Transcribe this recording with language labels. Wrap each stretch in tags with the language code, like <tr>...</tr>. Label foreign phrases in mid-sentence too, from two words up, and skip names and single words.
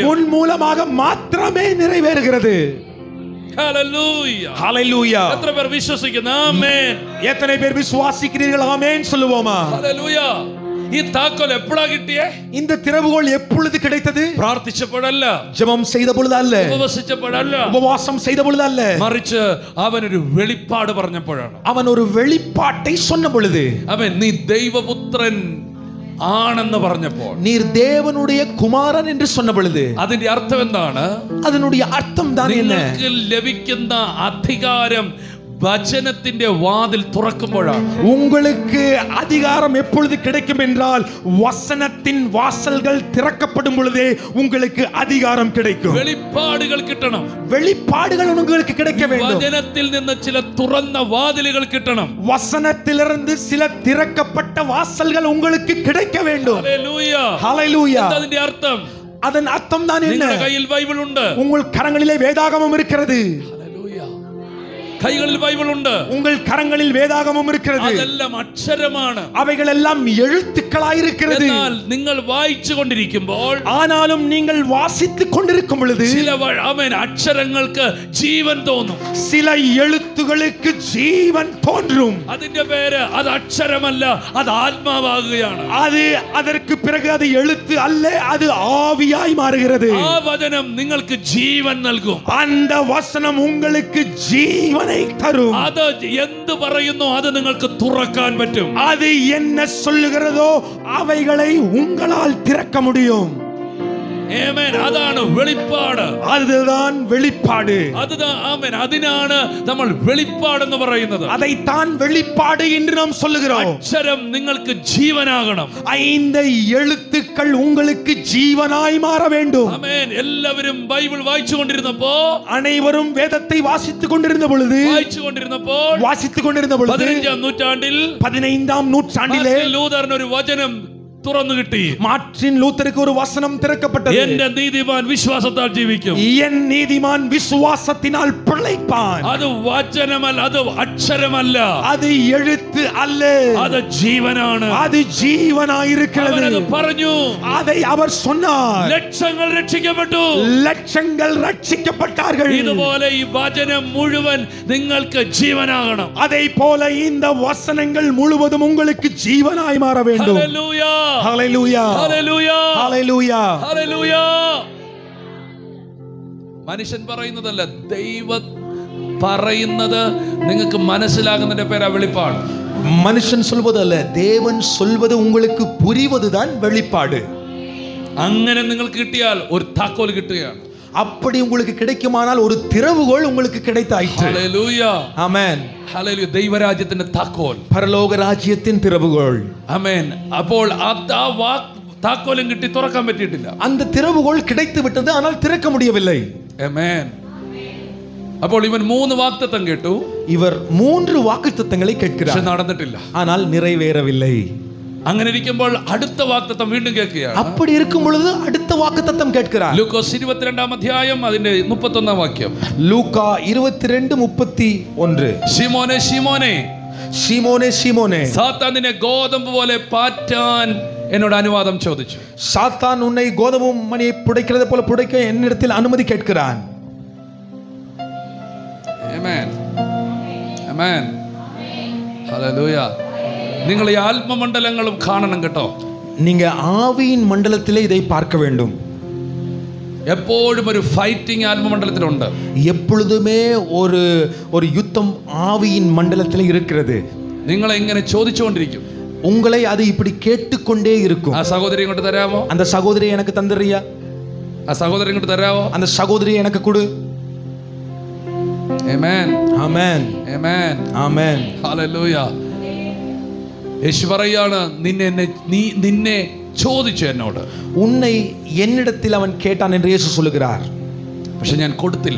<ta>உன் மூலமாக மாத்திரமே நிறைவேறுகிறது. ஹல்லேலூயா, ஹல்லேலூயா. எத்தனை பேர் விசுவாசிக்கிறீங்க? ஆமென். எத்தனை பேர் விசுவாசிக்கிறீர்கள்? ஆமென் சொல்லுவோமா? ஹல்லேலூயா.</ta> <ml>ഈ താക്കോൽ എപ്പോഴാ കിട്ടിയേ?</ml> <ta>இந்த திறவுகோல் எப்பொழுது கிடைத்தது?</ta> <ml>പ്രാർത്ഥിച്ചപ്പോഴല്ല,</ml> <ta>ஜெபம் செய்த பொழுது அல்ல,</ta> <ml>ഉപവസിച്ചപ്പോഴല്ല,</ml> <ta>உபவாசம் செய்த பொழுது அல்ல,</ta> <ml>മറിച്ച് അവൻ ഒരു വെളിപ്പാട് പറഞ്ഞപ്പോഴാണ്.</ml> <ta>அவன் ஒரு வெளிப்பாட்டை சொன்ன பொழுது,</ta> <ml>അവൻ നീ ദൈവപുത്രൻ ആണെന്ന് പറഞ്ഞപ്പോൾ,</ml> <ta>நீர் தேவனுடைய குமாரன் என்று சொன்ன பொழுது,</ta> <ml>അതിന്റെ അർത്ഥം എന്താണ്?</ml> <ta>அதனுடைய அர்த்தம் தான் என்ன?</ta> <ml>നിങ്ങൾക്ക് ലഭിക്കുന്ന അധികാരം വചനത്തിന്റെ വാതിൽ തുറക്കുമ്പോഴാണ്.</ml> <ta>உங்களுக்கு அதிகாரம் எப்பொழுது கிடைக்கும் என்றால் வசனத்தின் வாசல்கள் திறக்கப்படும் பொழுதே உங்களுக்கு அதிகாரம் கிடைக்கும்.</ta> <ml>വെളിപ്പാടുകൾ കിട്ടണം.</ml> <ta>வெளிப்பாடுகள் உங்களுக்கு கிடைக்க வேண்டும்.</ta> <ml>വചനത്തിൽ നിന്ന് ചില തുറന്ന വാതിലുകൾ കിട്ടണം.</ml> <ta>வசனத்திலிருந்து சில திறக்கப்பட்ட வாசல்கள் உங்களுக்கு கிடைக்க வேண்டும்.</ta> <ml>ഹല്ലേലൂയ.</ml> <ta>ஹல்லேலூயா.</ta> <ml>അതിന്റെ അർത്ഥം,</ml> <ta>அதன் அர்த்தம் தான் என்ன?</ta> <ml>നിങ്ങളുടെ കയ്യിൽ ബൈബിൾ ഉണ്ട്.</ml> <ta>உங்கள் கரங்களிலே வேதாகமம் இருக்கிறது.</ta> <ml>കൈകളിൽ ബൈബിൾ ഉണ്ട്.</ml> <ta>உங்கள் கரங்களில் வேதாகமம் இருக்கிறது.</ta> <ml>അതെല്ലാം അക്ഷരമാണ്.</ml> <ta>அவைகள் எல்லாம் எழுத்துக்களாய் இருக்கிறது.</ta> <ml>എന്നാൽ നിങ്ങൾ വായിച്ചു കൊണ്ടിരിക്കുമ്പോൾ,</ml> <ta>ஆனாலும் நீங்கள் வாசித்துக் கொண்டிருக்கும் பொழுது</ta> <ml>ചില അക്ഷരങ്ങൾക്ക് ജീവൻ തോന്നും.</ml> <ta>சில எழுத்துகளுக்கு ஜீவன் தோன்றும்.</ta> <ml>അതിന്റെ പേര് അത് അക്ഷരമല്ല, അത് ആത്മാവാകുകയാണ്.</ml> <ta>அது அதற்கு பிறகு அது எழுத்து அல்ல, அது ஆவியாய் மாறுகிறது.</ta> <ml>ആ വചനം നിങ്ങൾക്ക് ജീവൻ നൽകും.</ml> <ta>அந்த வசனம் உங்களுக்கு ஜீவனை தரும்.</ta> <ml>അത് എന്ത് പറയുന്നു അത് നിങ്ങൾക്ക് തുറക്കാൻ പറ്റും.</ml> <ta>அது என்ன சொல்லுகிறதோ அவைகளை உங்களால் திறக்க முடியும்.</ta> <ml>ആമേൻ. അതാണ് വെളിപ്പാട്.</ml> <ta>அதுதான் வெளிப்பாடு.</ta> <ml>ആമേൻ. അതിനാണ് നമ്മൾ വെളിപ്പാട് എന്ന് പറയുന്നത്.</ml> <ta>அதைத்தான் வெளிப்பாடு என்று நாம் சொல்லுகிறோம்.</ta> <ml>അക്ഷരം നിങ്ങൾക്ക് ജീവനാകണം.</ml> <ta>இந்த எழுத்துக்கள் உங்களுக்கு ஜீவனாய் மாற வேண்டும்.</ta> <ml>ആമേൻ. എല്ലാവരും ബൈബിൾ വായിച്ചുകൊണ്ടിരുന്നപ്പോൾ,</ml> <ta>அனைவரும் வேதத்தை வாசித்துக் கொண்டிருந்த பொழுது</ta> <ml>വായിച്ചുകൊണ്ടിരുന്നപ്പോൾ</ml> <ta>15ஆம் நூற்றாண்டிலே</ta> <ml>ലൂതറിന് ഒരു വചനം തുറന്നു കിട്ടി.</ml> <ta>மார்ட்டின் லூத்தருக்கு ஒரு வசனம் திறக்கப்பட்டது.</ta> <ml>എന്റെ നീതിമാൻ വിശ്വാസത്താൽ ജീവിക്കും.</ml> <ta>என் நீதிமான் விசுவாசத்தினால் பிழைப்பான்.</ta> <ml>അത് വചനമല്ല, അത് അക്ഷരമല്ല,</ml> <ta>அது எழுத்து அல்ல,</ta> <ml>അത് ജീവനാണ്.</ml> <ta>அது ஜீவனாய் இருக்கிறது.</ta> <ml>അവനത് പറഞ്ഞു.</ml> <ta>அதை அவர் சொன்னார்.</ta> <ml>ലക്ഷങ്ങൾ രക്ഷിക്കപ്പെട്ടു.</ml> <ta>லட்சங்கள் ரட்சிக்கப்பட்டார்கள்.</ta> <ml>ഇതുപോലെ ഈ വചനം മുഴുവൻ നിങ്ങൾക്ക് ജീവനാകണം.</ml> <ta>அதை போல இந்த வசனங்கள் முழுவதும் உங்களுக்கு ஜீவனாய் மாற வேண்டும்.</ta> <ml>ഹല്ലേലൂയ. ഹല്ലേലൂയ. ഹല്ലേലൂയ. ഹല്ലേലൂയ. ഹല്ലേലൂയ. മനുഷ്യൻ പറയുന്നതല്ല, ദൈവം പറയുന്നത് നിങ്ങൾക്ക് മനസ്സിലാകുന്നതിന്റെ പേരാ വെളിപ്പാട്.</ml> <ta>மனுஷன் சொல்வது அல்ல, தேவன் சொல்வது உங்களுக்கு புரிவதுதான் வெளிப்பாடு.</ta> <ml>അങ്ങനെ നിങ്ങൾക്ക് കിട്ടിയാൽ ഒരു താക്കോൽ കിട്ടുകയാണ്.</ml> <ta>அப்படி உங்களுக்கு கிடைக்குமானால் ஒரு திறவுகோல் உங்களுக்கு கிடைத்தாயிற்று.</ta> <ml>ഹല്ലേലൂയ. ആമേൻ. ഹല്ലേലൂയ. ദൈവരാജ്യത്തിന്റെ താക്കോൽ, പരലോക രാജ്യത്തിൻ திறவுகோல். ആമേൻ. അപ്പോൾ ആ താക്കോലും കിട്ടി, തുറക്കാൻ പറ്റിയിട്ടില്ല.</ml> <ta>அந்த திறவுகோல் கிடைத்து விட்டது, ஆனால் திறக்க முடியவில்லை.</ta> <ml>ആമേൻ. അപ്പോൾ ഇവൻ 3 വാഗ്ദത്തം കേട്ടു.</ml> <ta>இவர் 3 வாக்குத்தத்தங்களை கேட்கிறார்,</ta> <ml>പക്ഷെ നടന്നിട്ടില്ല.</ml> <ta>ஆனால் நிறைவேறவில்லை.</ta> <ml>അങ്ങനെ ഇരിക്കുമ്പോൾ അടുത്ത വാഗ്ദത്തം വീണ്ടും കേൾക്കുകയാണ്.</ml> <ta>அப்படி இருக்கும் பொழுது அடுத்த வாக்குத்தத்தம் கேட்கிறார்.</ta> <ml>ലൂക്കോസ് 22-ാം അധ്യായം അതിന്റെ 31-ാം വാക്യം. ലൂക്കാ 22:31. ശിമോനെ ശിമോനെ,</ml> <ta>ஷீமோனே ஷீமோனே,</ta> <ml>സാത്താൻ നിന്നെ ഗോതമ്പ് പോലെ പാറ്റാൻ എന്നോട് അനുവാദം ചോദിച്ചു.</ml> <ta>சாத்தான் உன்னை கோதுமை மணியை புடைக்கிறது போல புடைக்க என்னிடத்தில் அனுமதி கேட்கிறான்.</ta> <ml>ആമേൻ. ആമേൻ. ഹല്ലേലൂയ. നിങ്ങൾ ഈ ആത്മമണ്ഡലങ്ങളും കാണണം കേട്ടോ.</ml> <ta>நீங்க ஆவியின் மண்டலத்திலே இதை பார்க்க வேண்டும்.</ta> <ml>എപ്പോഴും ഒരു ഫൈറ്റിംഗ് ആത്മമണ്ഡലത്തിലുണ്ട്.</ml> <ta>எப்பொழுதுமே ஒரு ஒரு யுத்தம் ஆவியின் மண்டலத்திலே இருக்கிறது.</ta> <ml>നിങ്ങളെ ഇങ്ങനെ ചോദിച്ചുകൊണ്ടിരിക്കും.</ml> <ta>உங்களை அது இப்படி கேட்டுக்கொண்டே இருக்கும்.</ta> <ml>ആ സഹോദരി ഇങ്ങോട്ട് തരാമോ?</ml> <ta>அந்த சகோதரியை எனக்கு தந்துறியா?</ta> <ml>ആ സഹോദരി ഇങ്ങോട്ട് തരാമോ?</ml> <ta>அந்த சகோதரியை எனக்கு கொடு.</ta> <ml>ആമേൻ. ആമേൻ. ആമേൻ. ആമേൻ. ഹല്ലേലൂയ. യേശു പറയാണ്, നിന്നെ ചോദിച്ചു എന്നോട്.</ml> <ta>உன்னை என்னிடத்தில் அவன் கேட்டான் என்று இயேசு சொல்லுகிறார்.</ta> <ml>പക്ഷെ ഞാൻ കൊടുത്തില്ല.</ml>